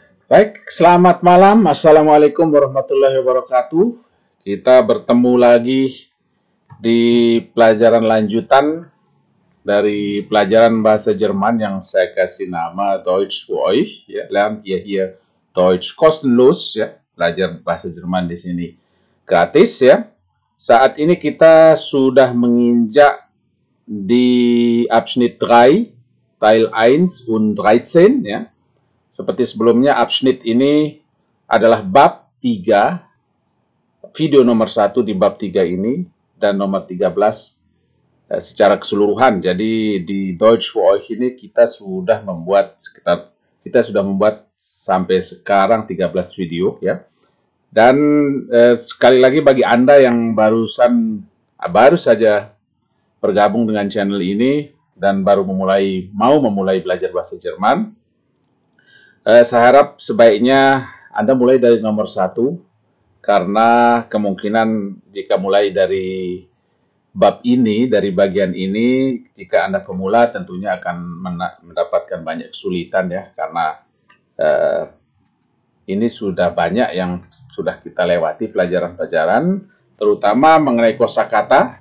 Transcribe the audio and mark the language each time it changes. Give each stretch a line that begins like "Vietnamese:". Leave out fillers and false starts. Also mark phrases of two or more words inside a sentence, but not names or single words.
Indonesian: Baik, selamat malam.
Arabic: السلام عليكم ورحمة الله وبركاته.
Indonesian: Kita bertemu lagi di pelajaran lanjutan dari pelajaran bahasa Jerman yang saya kasih nama Deutsch für euch.
German: Ya, lernt ihr hier Deutsch kostenlos.
Indonesian: Ya, belajar bahasa Jerman di sini gratis. Ya. Saat ini kita sudah menginjak di
German: Abschnitt 3, Teil 1 und 13.
Indonesian: Ya. Seperti sebelumnya, Abschnitt ini adalah bab 3, video nomor 1 di bab 3 ini, dan nomor 13 secara keseluruhan. Jadi di Deutsch für euch ini kita sudah membuat sampai sekarang 13 video ya. Dan sekali lagi bagi Anda yang baru saja bergabung dengan channel ini dan baru mau memulai belajar bahasa Jerman, saya harap sebaiknya Anda mulai dari nomor 1, karena kemungkinan jika mulai dari bab ini, dari bagian ini, jika Anda pemula tentunya akan mendapatkan banyak kesulitan ya, karena ini sudah banyak yang sudah kita lewati pelajaran-pelajaran, terutama mengenai kosakata.